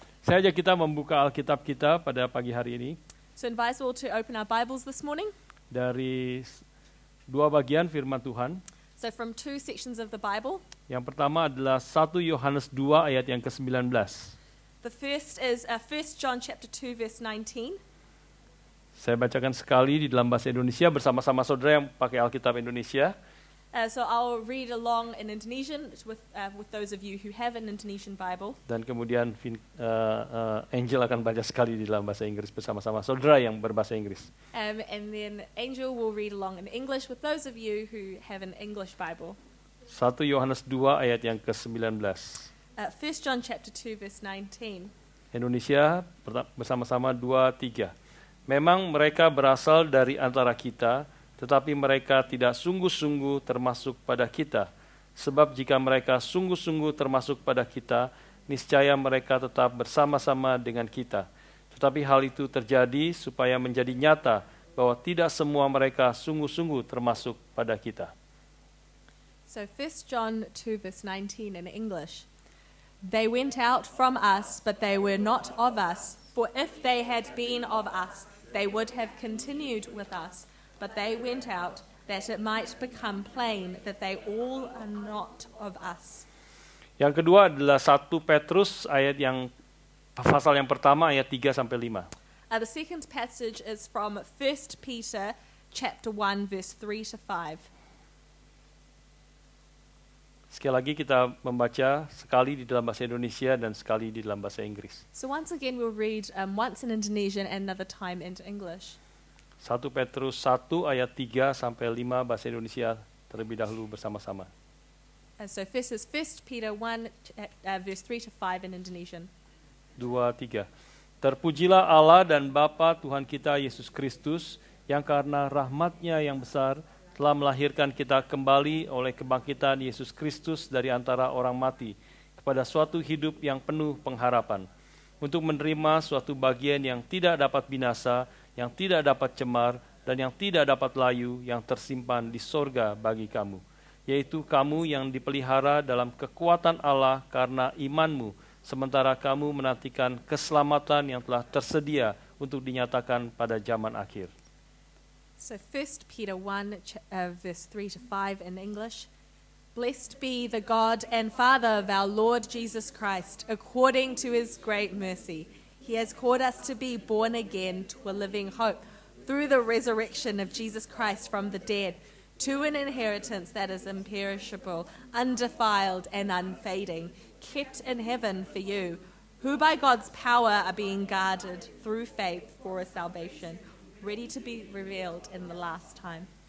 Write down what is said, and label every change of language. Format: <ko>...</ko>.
<id>Saya ajak kita membuka Alkitab kita pada pagi hari ini</id> <en>So I invite us all to open our Bibles this morning.</en> <id>dari dua bagian firman Tuhan.</id> <en>So from two sections of the Bible.</en> <id>Yang pertama adalah 1 Yohanes 2 ayat yang ke-19.</id> <en>The first is 1 John chapter 2 verse 19.</en> <id>Saya bacakan sekali di dalam bahasa Indonesia bersama-sama saudara yang pakai Alkitab Indonesia.</id> <en>So I'll read along in Indonesian with those of you who have an Indonesian Bible.</en> <id>Dan kemudian Angel akan baca sekali di dalam bahasa Inggris bersama-sama saudara yang berbahasa Inggris.</id> <en>And then Angel will read along in English with those of you who have an English Bible.</en> <id>1 Yohanes 2 ayat yang ke-19.</id> <en>1 John chapter 2 verse 19.</en> <id>Indonesia bersama-sama 2, 3. Memang mereka berasal dari antara kita, tetapi mereka tidak sungguh-sungguh termasuk pada kita. Sebab jika mereka sungguh-sungguh termasuk pada kita, niscaya mereka tetap bersama-sama dengan kita. Tetapi hal itu terjadi supaya menjadi nyata bahwa tidak semua mereka sungguh-sungguh termasuk pada kita.</id> <en>So 1 John 2 verse 19 in English. They went out from us, but they were not of us. For if they had been of us, they would have continued with us. But they went out, that it might become plain that they all are not of us.</en> <id>Yang kedua adalah 1 Petrus pasal yang pertama ayat 3 sampai 5.</id> <en>The second passage is from 1 Peter chapter 1 verse 3 to 5.</en> <id>Sekali lagi kita membaca sekali di dalam bahasa Indonesia dan sekali di dalam bahasa Inggris.</id> <en>So once again we'll read once in Indonesian and another time into English.</en> <id>1 Petrus 1 ayat 3 sampai 5 bahasa Indonesia terlebih dahulu bersama-sama.</id> <en>So first is 1 Peter 1 verse 3 to 5 in Indonesian.</en> <id>2, 3. Terpujilah Allah dan Bapa Tuhan kita Yesus Kristus yang karena rahmat-Nya yang besar telah melahirkan kita kembali oleh kebangkitan Yesus Kristus dari antara orang mati kepada suatu hidup yang penuh pengharapan, untuk menerima suatu bagian yang tidak dapat binasa, yang tidak dapat cemar, dan yang tidak dapat layu, yang tersimpan di sorga bagi kamu, yaitu kamu yang dipelihara dalam kekuatan Allah karena imanmu, sementara kamu menantikan keselamatan yang telah tersedia untuk dinyatakan pada zaman akhir.</id> <en>So 1 Peter 1 verse 3 to 5 in English. Blessed be the God and Father of our Lord Jesus Christ, according to his great mercy. He has called us to be born again to a living hope through the resurrection of Jesus Christ from the dead, to an inheritance that is imperishable, undefiled and unfading, kept in heaven for you, who by God's power are being guarded through faith for a salvation, ready to be revealed in the last time.</en>